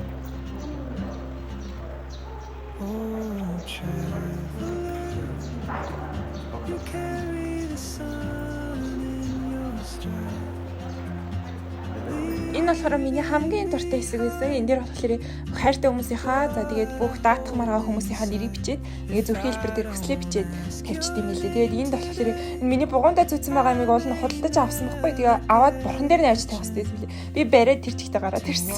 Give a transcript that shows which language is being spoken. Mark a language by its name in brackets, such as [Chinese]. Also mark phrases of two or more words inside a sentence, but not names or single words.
[English] Oh, traveler, you carry the sun in your stride. [Mongolian] Энэ болохоор миний хамгийн дуртай хэсэг байсан. Энэ дээр болохоор хайртай хүмүүсийнхаа за тэгээд бүх даатгамаар байгаа хүмүүсийнхаа нэрийг бичээд ингээд зүрх хэлбэр дээр хүслээ бичээд тавьчихд юм лээ. Тэгээд энд болохоор миний бугуунда зүйцэн байгаа юмыг уул нь худалдаж авсан байхгүй. Тэгээ аваад бурхан дээр нь авч тавих хэрэгтэй юм лээ. Би бариад тэр чигтээ гараад ирсэн.